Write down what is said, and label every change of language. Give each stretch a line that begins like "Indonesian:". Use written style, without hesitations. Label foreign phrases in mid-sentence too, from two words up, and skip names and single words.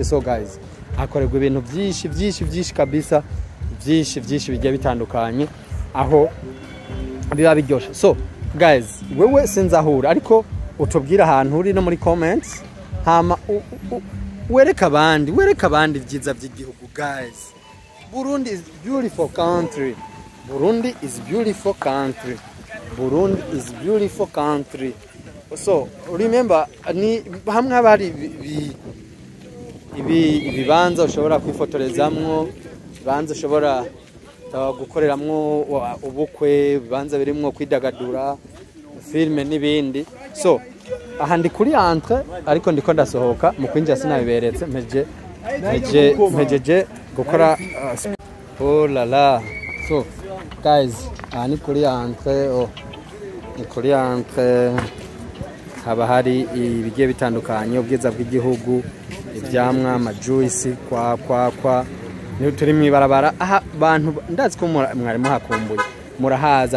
English: So guys
Rundi: akorerwa ibintu byinshi kabisa, byinshi bigiye bitandukanye aho biba biryoshe.
English: So guys
Rundi: wewe sinzahura ariko utubwira ahantu uri no muri comments, hama wereka abandi vyiza by'igihugu.
English: Guys Burundi is beautiful country. So remember
Rundi: ni hamwe abari ibibanza ushobora kwifotorezamwo, ibibanza ushobora gukoreramwo ubukwe, ibibanza birimwo kwidagadura, filime n'ibindi. So aha ndi kuri entre ariko ndiko ndasohoka, mu kwinjira sinabiberetse, mpejeje gukora
French: oh la la.
English: So guys,
Rundi: aha ni kuri entre, ni kuri entre, haba hari ibigiye bitandukanye, ubwiza bw'igihugu, ivyamwa, amajuice, kwa niho turi mwibarabara. Aha bantu ndazi ko mwari muhakumbuye, murahaza.